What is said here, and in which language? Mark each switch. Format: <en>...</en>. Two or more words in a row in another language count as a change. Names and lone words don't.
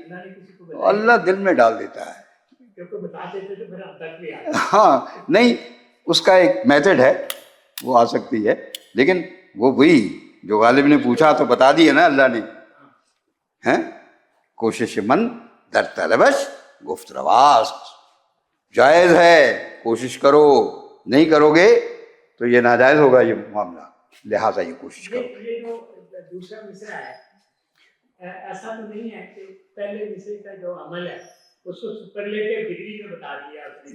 <ur>اللہ نے کسی کو بتائی، اللہ دل میں ڈال دیتا ہے. کیونکہ بتا دیتے تو پھر ہم تک بھی آتے. ہاں نہیں، اس کا ایک میتھڈ ہے، وہ آ سکتی ہے. لیکن وہ وہی جو غالب نے پوچھا تو بتا دیا نا اللہ نے.</ur> <fa>ہیں کوشش من در طلبش گفت رواست.</fa> <ur>جائز ہے، کوشش کرو. نہیں کرو گے تو یہ ناجائز ہوگا یہ معاملہ. لہٰذا یہ کوشش کرو. یہ جو دوسرا مصرع ہے، ایسا تو نہیں ہے کہ پہلے مصرع کا جو عمل ہے اس کو</ur> <en>superlative degree</en> <ur>میں بتا دیا اس نے؟</ur>